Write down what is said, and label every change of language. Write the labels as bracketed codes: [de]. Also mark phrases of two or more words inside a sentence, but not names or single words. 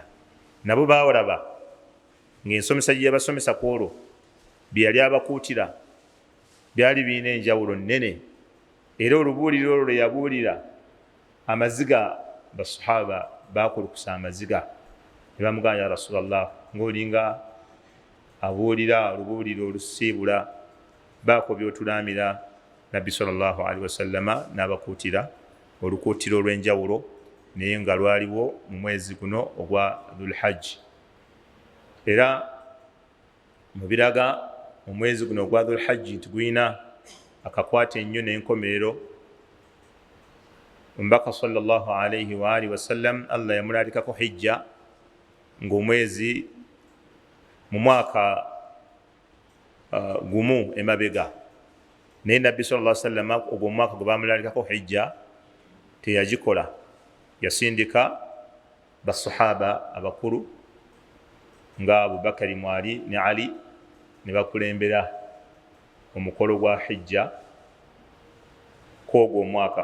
[lg] Nabo bawalaba ng'ensomesa gye yabasomesa ku olwo bye yali abakuutira byali birina enjawulo nnene, era olubuuliro olwo lwe yabuulira amaziga basahaba bakulukusa amaziga ne bamugamba [ar] يا رسول الله, [lg] ng'olinga abuulira olubuuliro olusiibula, baako byotulaamira. Nabbi [ar] صلى الله عليه وسلم [lg] n'abakuutira olukuutiro olw'enjawulo, naye nga lwaliwo mu mwezi guno ogwa Dhul-Hajj. Era mu biraga mu mwezi guno ogwa Dhul-Hajj nti guyina akakwata ennyo n'enkomerero. Omubaka [ar] صلى الله عليه وآله وسلم [lg] Allah yamulalikako hijja ng'omwezi mu mwaka gumu emabega, naye nabbi [ar] صلى الله عليه وسلم [lg] ogwo omwaka gwe bamulalikako hijja teyagikola. Yasindika basahaba abakulu nga Abubakari mwali ne Ali ne bakulembera omukolo gwa hijja kwogwo omwaka.